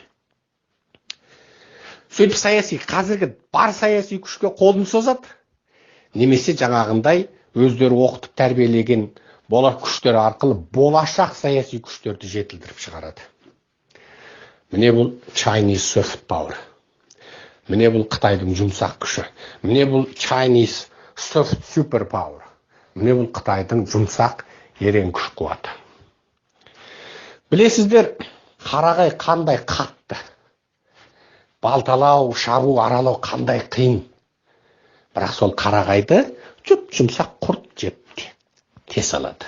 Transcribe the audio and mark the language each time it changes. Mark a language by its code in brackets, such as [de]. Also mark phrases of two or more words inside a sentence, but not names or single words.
[kk] Сөйтіп саяси, қазіргі бар саяси күшке қолын созады. Немесе жаңағындай өздері оқытып тәрбиелеген болар күштер арқылы болашақ саяси күштерді жетілдіріп шығарады. Міне бұл [en] Chinese soft power. [kk] Міне бұл Қытайдың жұмсақ күші. Міне бұл [en] Chinese soft super power. [kk] Міне бұл Қытайдың жұмсақ ерен күш қуаты. Білесіздер, қарағай қандай қатты. Балталау, шабу, аралау қандай қиын. Бірақ сол қарағайды жұмсақ құрт жеп тес алады.